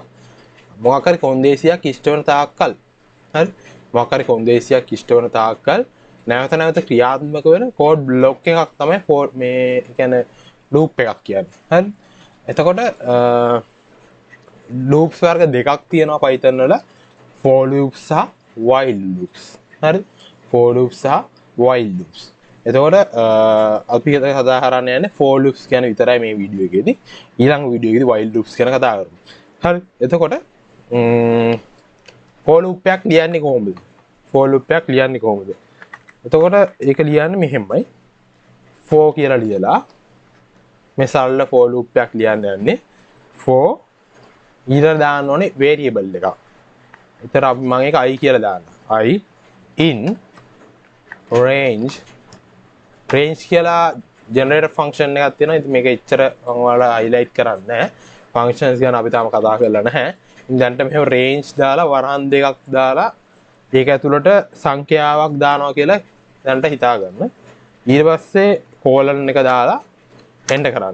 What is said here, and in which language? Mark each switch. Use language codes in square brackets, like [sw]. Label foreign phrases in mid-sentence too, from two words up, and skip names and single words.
[si] මොකක් හරි කොන්දේසියක් ඉෂ්ට වන තාක්කල්, හරි? මොකක් හරි කොන්දේසියක් ඉෂ්ට වන තාක්කල් නැවත නැවත ක්‍රියාත්මක වෙන කෝඩ් බ්ලොක් එකක් තමයි මේ කියන්නේ ලූප් එකක් කියන්නේ. හරි? එතකොට ලූප්ස් වර්ග දෙකක් තියෙනවා Python වල. [en] for loops සහ while loops. [si] හරි? [en] for loops සහ while loops. [si] එතකොට අපි කතා කරන්න යන්නේ [en] for loops [si] ගැන විතරයි මේ වීඩියෝ එකේදී. ඊළඟ වීඩියෝ එකේදී [en] while loops [si] ගැන කතා කරමු. හරි? එතකොට [en] for loop [si] එකක් ලියන්නේ කොහොමද? [en] for loop [si] එකක් ලියන්නේ කොහොමද? එතකොට ඒක ලියන්නේ මෙහෙමයි. for කියලා ලියලා මේ සරල [en] for loop [si] එකක් ලියන්න යන්නේ. for ඊළඟ දාන්න ඕනේ variable එකක්. එතන අපි මම ඒක i කියලා දානවා. [en] i in range [si] කියලා [en] generator function [si] එකක් තියෙනවා. ඉතින් මේක එච්චර මම ඔයාලා highlight කරන්නේ නැහැ. functions ගැන අපි තාම කතා කරලා නැහැ. ඉතින් දැන්ට මෙහෙම range දාලා වරහන් දෙකක් දාලා ඒක ඇතුළට සංඛ්‍යාවක් දානවා කියලා දැන්ට හිතා ගන්න. ඊට පස්සේ colon එක දාලා enter කරන්න.